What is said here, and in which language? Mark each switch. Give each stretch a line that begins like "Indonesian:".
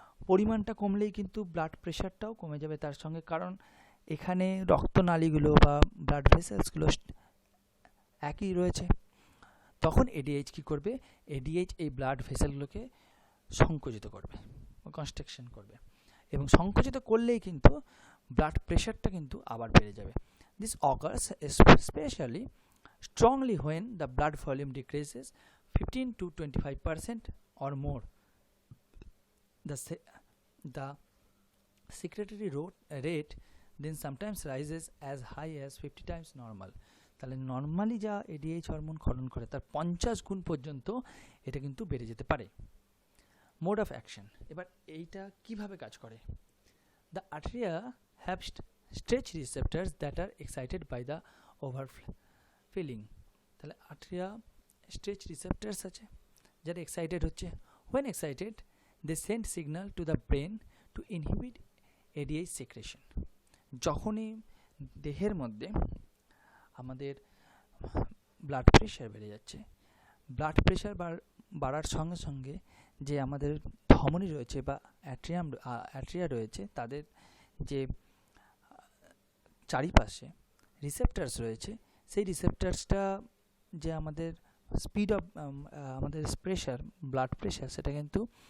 Bangla: পরিমাণটা কমলেই কিন্তু ব্লাড প্রেশারটাও কমে যাবে তার সঙ্গে, কারণ এখানে রক্তনালীগুলো বা ব্লাড ভেসেলসগুলো একই রয়েছে। তখন এডিএইচ কী করবে? এডিএইচ এই ব্লাড ভেসেলগুলোকে সংকুচিত করবে, কনস্ট্রিকশন করবে, এবং সংকুচিত করলেই কিন্তু ব্লাড প্রেশারটা কিন্তু আবার বেড়ে যাবে।
English: This occurs specially strongly when the blood volume decreases 15 to 25% or more. The secretory rate then sometimes rises as high as 50 times normal.
Bangla: তাহলে নর্মালি যা এডিএইচ হরমোন ক্ষরণ করে তার 50 গুণ পর্যন্ত এটা কিন্তু বেড়ে যেতে পারে।
English: mode of action,
Bangla: এবার এইটা কিভাবে কাজ করে?
English: The arteria have stretch receptors that are excited by the overfilling.
Bangla: তাহলে আর্টেরিয়া স্ট্রেচ রিসেপ্টার্স আছে যারা এক্সাইটেড হচ্ছে।
English: when excited they send signal to the brain to inhibit ADH secretion.
Bangla: যখনই দেহের মধ্যে আমাদের ব্লাড প্রেশার বেড়ে যাচ্ছে ব্লাড প্রেশার বাড়ার সঙ্গে সঙ্গে যে আমাদের ধমনী রয়েছে বা অ্যাট্রিয়া রয়েছে, তাদের যে চারিপাশে রিসেপ্টার্স রয়েছে, সেই রিসেপ্টার্সটা যে আমাদের স্পিড অফ আমাদের প্রেশার, ব্লাড প্রেশার, সেটা কিন্তু